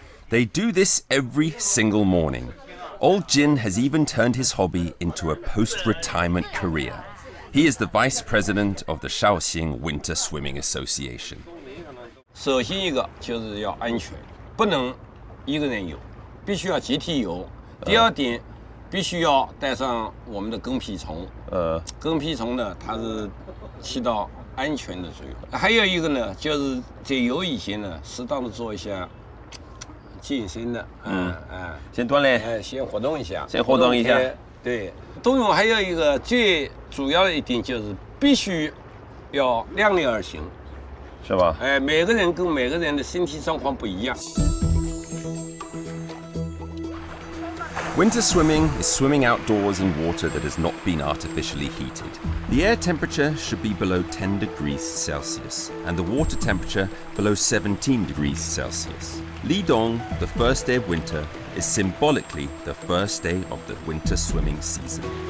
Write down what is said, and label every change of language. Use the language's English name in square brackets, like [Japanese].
[English] They do this every single morning. Old Jin has even turned his hobby into a post-retirement career. He is the vice president of the Shaoxing Winter Swimming Association. [Chinese] 首先一个就是要安全，不能一个人游，必须要集体游。第二点，必须要带上我们的跟屁虫。跟屁虫呢，它是起到安全的作用。还有一个呢，就是在游以前呢，适当的做一下健身的，先锻炼，先活动一下，对，冬泳还有一个最主要的一点就是必须要量力而行，是吧？每个人跟每个人的身体状况不一样。 [English] Winter swimming is swimming outdoors in water that has not been artificially heated. The air temperature should be below 10 degrees Celsius and the water temperature below 17 degrees Celsius. Li Dong, the first day of winter, is symbolically the first day of the winter swimming season.